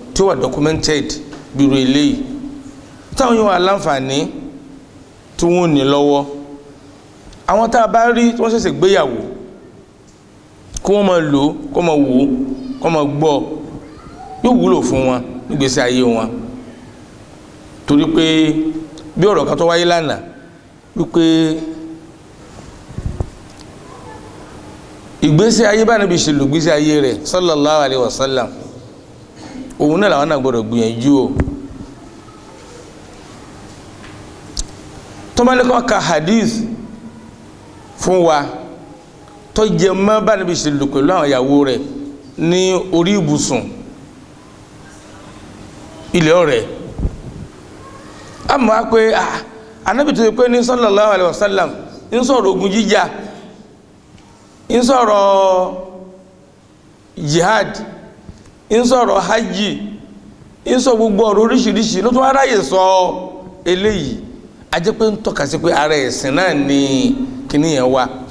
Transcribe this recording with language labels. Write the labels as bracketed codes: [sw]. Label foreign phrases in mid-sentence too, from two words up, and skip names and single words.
[yo] ó wà documented bírò eléyìí táwọn yóò wà láǹfààní tí wọ́n ní lọ́wọ́ àwọn tá a bá rí tí wọ́n ṣẹ̀ṣẹ̀ gbéyàwó kó wọ́n máa lò kó máa wò kó máa gbọ́ yóò wúlò fún wọn nígbésí ayé wọn torí pé bí ọ̀rọ̀ kan tó wáyé lánàá wípé ìgbésí ayé bá níbi ìṣèlú ìgbésí ayé rẹ̀ [ar] sallallahu alaihi wasallam [yo] òun náà làwọn náà gbọdọ̀ gbìyànjú o tó bá ní kọ́ ka hadith fún wa tó jẹ mọ́ bá níbi ìṣèlú pẹ̀lú àwọn ìyàwó rẹ̀ ní orí ibùsùn ilé ọ̀rẹ́ a mọ̀ pé anábì tó yẹ pé ní [ar] sallallahu alaihi wasallam [yo] ń sọ̀rọ̀ ogun jíjà ń sọ̀rọ̀ jihad ń sọ̀rọ̀ hajj ń sọ gbogbo ọ̀rọ̀ oríṣiríṣi ló tún aráyè sọ eléyìí a jẹ́ pé ń tọ́ka sí pé ara ẹ̀sìn náà ni kíní yẹn wá